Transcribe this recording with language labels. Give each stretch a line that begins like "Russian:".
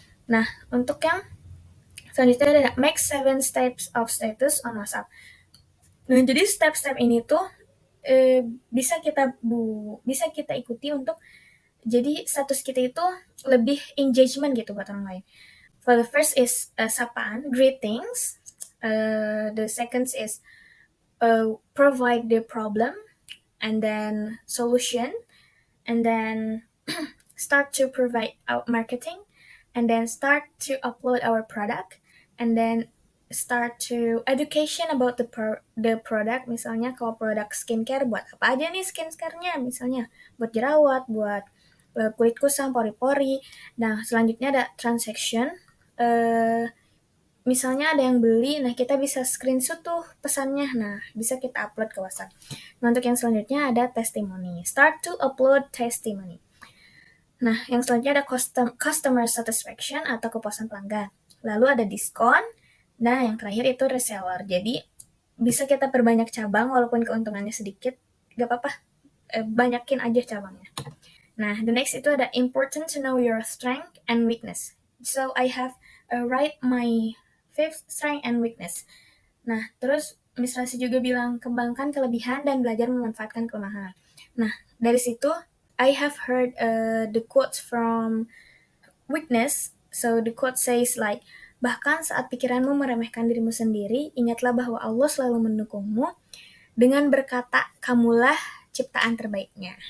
Indonesian: Nah, untuk yang selanjutnya ada
English: make 7 steps of status on WhatsApp.
Indonesian: Nah, jadi step-step ini tuh bisa kita ikuti untuk jadi status kita itu lebih engagement gitu buat orang lain.
English: For the first is sapaan, greetings. The second is provide the problem, and then solution, and then start to provide our marketing, and then start to upload our product, and then start to education about the product.
Indonesian: Misalnya kalau produk skincare, buat apa aja nih skincare-nya, misalnya buat jerawat, buat kulit kusam, pori-pori. Nah, selanjutnya ada transaction. Misalnya ada yang beli, nah kita bisa screenshot tuh pesannya, nah bisa kita upload ke WhatsApp. Nah, untuk yang selanjutnya ada testimoni.
English: Start to upload testimony.
Indonesian: Nah, yang selanjutnya ada customer satisfaction atau kepuasan pelanggan. Lalu ada diskon. Nah, yang terakhir itu reseller. Jadi, bisa kita perbanyak cabang walaupun keuntungannya sedikit. Gak apa-apa, banyakin aja cabangnya.
English: Nah, the next
Indonesian: itu ada
English: important to know your strength and weakness. So, I have write my 5th strength and weakness.
Indonesian: Nah, terus Miss Rasi juga bilang kembangkan kelebihan dan belajar memanfaatkan kelemahan. Nah, dari situ
English: I have heard the quotes from weakness. So the quote says like,
Indonesian: bahkan saat pikiranmu meremehkan dirimu sendiri, ingatlah bahwa Allah selalu mendukungmu dengan berkata, kamulah ciptaan terbaiknya.